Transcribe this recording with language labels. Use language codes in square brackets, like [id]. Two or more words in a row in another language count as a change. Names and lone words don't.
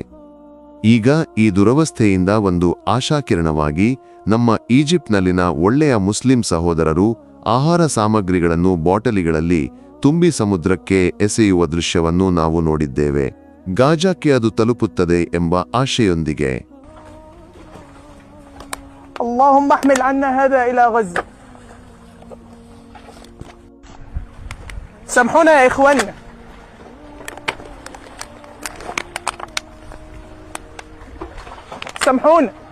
[kn] ಈಗ ಈ ದುರವಸ್ಥೆಯಿಂದ ಒಂದು ಆಶಾಕಿರಣವಾಗಿ ನಮ್ಮ ಈಜಿಪ್ಟ್ನಲ್ಲಿನ ಒಳ್ಳೆಯ ಮುಸ್ಲಿಂ ಸಹೋದರರು ಆಹಾರ ಸಾಮಗ್ರಿಗಳನ್ನು ಬಾಟಲಿಗಳಲ್ಲಿ ತುಂಬಿ ಸಮುದ್ರಕ್ಕೆ ಎಸೆಯುವ ದೃಶ್ಯವನ್ನು ನಾವು ನೋಡಿದ್ದೇವೆ. ಗಾಜಾಕ್ಕೆ ಅದು ತಲುಪುತ್ತದೆ ಎಂಬ ಆಶೆಯೊಂದಿಗೆ. [ar] اللهم احمل عنا هذا إلى غزة. سامحونا يا إخواننا. سامحونا.